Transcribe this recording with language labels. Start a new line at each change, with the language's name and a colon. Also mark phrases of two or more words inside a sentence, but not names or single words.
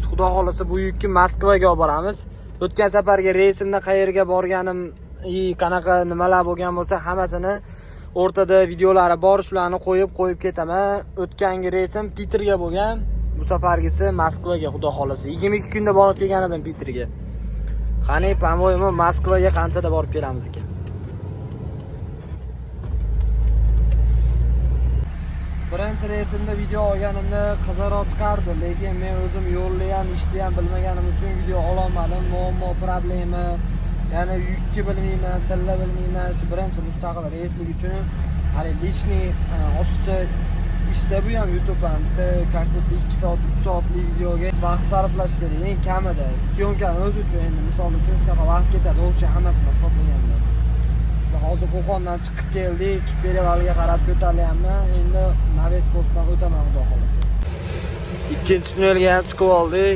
Uzbek: Xudo xolasa bu yukni Moskvaga olib boramiz. O'tgan safarga reysimda qayerga borganim, qanaqa nimalar bo'lgan bo'lsa, hammasini o'rtada videolari bor, shularni qo'yib ketaman. O'tgangi reysim Peterga bo'lgan, bu safargisi Moskvaga xudo xolasa. 22 kunda borib kelgan edim Peterga. Qani,
Russian: по-моему,
Uzbek: Moskvaga qanchada borib kelamiz ekan. Birinchi reysimda video olganimda qiziqroq chiqardi, lekin men o'zim yo'lni ham, ishni ham bilmaganim uchun video ola olmadim. Muammo, problema, ya'ni yukni bilmayman, tilni bilmayman. Shu birinchi mustaqil reyslik uchun hali lishniy oshiqcha ishda bu ham YouTube ham
Russian: как будто
Uzbek: 2 soat, 3 soatlik videoga vaqt sarflash kerak. Eng kamida syomkani o'zi uchun, endi misol uchun shunaqa vaqt ketadi, o'sha hammasini hisoblaganda. Hozir Qo'qondan chiqib keldik, Perevalga qarab ko'tarilyapman. Endi Naves postdan o'taman xudo xolasa. Ikkinchi tunnelga ham chiqib oldik.